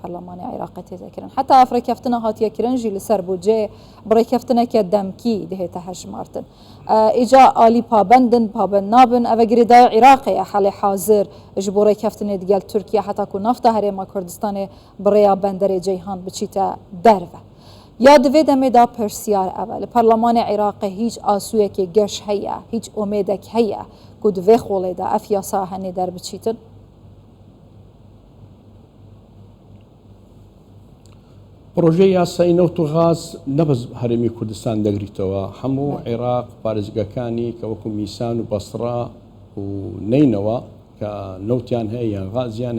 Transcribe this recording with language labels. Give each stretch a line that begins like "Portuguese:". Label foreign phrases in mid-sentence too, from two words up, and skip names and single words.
Kurdish: پەرلەمانی عێراقی تێدەکردن حتا ئەفرەکەفتنە هاتیەکردن ژی لەسەر بودجێ بڕێکەفتنێکە دەمکی دەهێتە هەژمارتن ئیجا ئالی پابندن پابند نابن ئەvە گرێدای عێراقیە حەڵێ حاضر ji بۆ ڕێکەفتنێ دیگەل تورکیا حتا کو نەفتە هەرێما کوردستانê بڕێیا بەندەرê ceyhan biçîte derve یا divê demê da pirsiyar ev li Perlemanê Iraqê hîç asûyekê geş heye hîç omêdek heye ku di vê xolê de ev yasa henê derbiçîtin
Central Kurdish: پرۆژەی یاسایی نەوت و غاز نەبەز هەرێمی کوردستان دەگریتەوە هەموو عێراق پارێزگەکانی کە وەکو میسان و بەسڕا و نینەوە کە نەوتیان هەیە یان غازیان